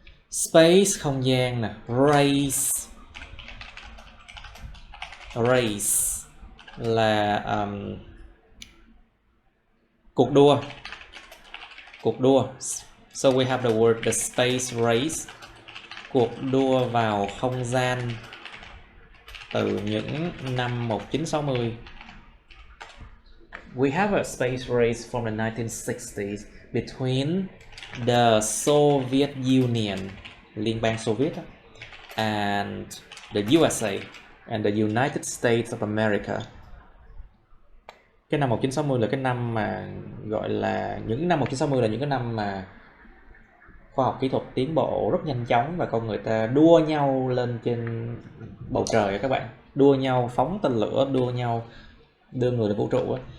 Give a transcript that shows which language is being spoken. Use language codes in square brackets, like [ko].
[vi] Space, không gian nè. Race. Race là cuộc đua. Cuộc đua. [en] So we have the word the space race. [vi] Cuộc đua vào không gian từ những năm 1960. [en] We have a space race from the 1960s between the Soviet Union, [vi] Liên bang Xô Viết, [en] and the USA and the United States of America. [vi] Cái năm 1960 là cái năm mà gọi là những năm 1960 là những cái năm mà khoa học kỹ thuật tiến bộ rất nhanh chóng và con người ta đua nhau lên trên bầu trời các bạn, đua nhau phóng tên lửa, đua nhau đưa người lên vũ trụ.